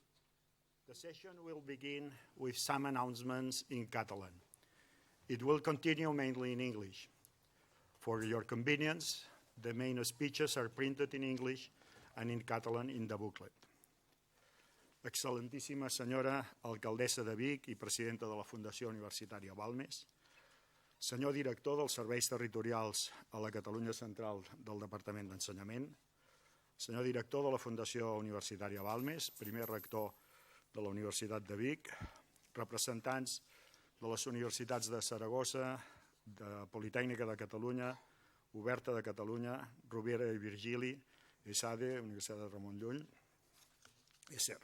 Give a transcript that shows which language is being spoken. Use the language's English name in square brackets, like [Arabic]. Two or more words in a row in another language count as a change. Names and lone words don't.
[English] The session will begin with some announcements in Catalan. It will continue mainly in English. For your convenience, the main speeches are printed in English and in Catalan in the booklet. [Catalan] Excel·lentíssima senyora alcaldessa de Vic i presidenta de la Fundació Universitària Balmes, senyor director dels serveis territorials a la Catalunya Central del Departament d'Ensenyament, senyor director de la Fundació Universitària Balmes, primer rector de la Universitat de Vic, representants de les universitats de Saragossa, de Politècnica de Catalunya, Oberta de Catalunya, Rovira i Virgili, ESADE, Universitat de Ramon Llull, ESERP.